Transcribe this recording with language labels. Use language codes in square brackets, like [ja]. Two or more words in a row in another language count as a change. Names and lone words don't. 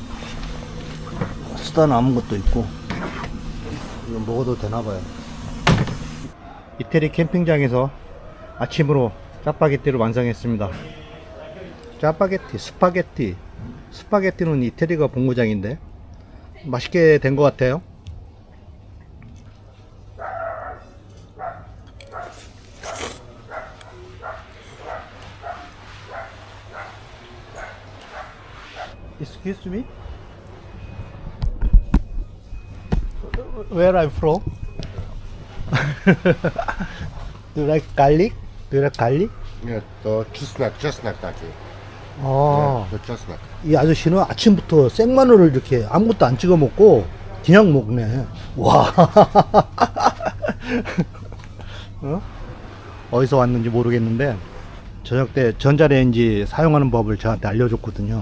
[ko] 쓰다 남은 것도 있고. 이거 먹어도 되나 봐요. 이태리 캠핑장에서 아침으로 짜파게티를 완성했습니다. 짜파게티, 스파게티는 이태리가 본고장인데 맛있게 된 것 같아요. [en] Excuse me? Where I'm from? Do you like garlic? Do you like garlic? [pl] Nie, to czosnek taki. [ko] 아, [pl] To czosnek. [ko] 이 아저씨는 아침부터 생마늘을 이렇게 아무것도 안 찍어 먹고 그냥 먹네. 와. 어? 어디서 왔는지 모르겠는데 저녁 때 전자레인지 사용하는 법을 저한테 알려줬거든요.